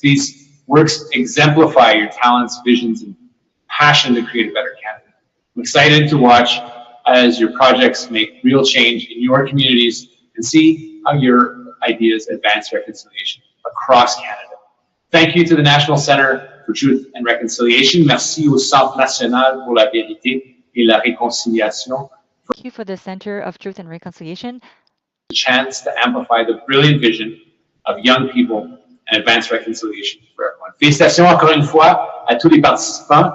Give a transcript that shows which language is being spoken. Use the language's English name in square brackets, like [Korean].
[English] These works exemplify your talents, visions, and passion to create a better Canada. I'm excited to watch as your projects make real change in your communities and see how your ideas advance reconciliation across Canada. Thank you to the National Centre for Truth and Reconciliation. [French] Merci au Centre National pour la Vérité et la Réconciliation. [English] Thank you for the Center of Truth and Reconciliation. The chance to amplify the brilliant vision of young people and advance reconciliation for everyone. [French] Félicitations encore une fois à tous les participants.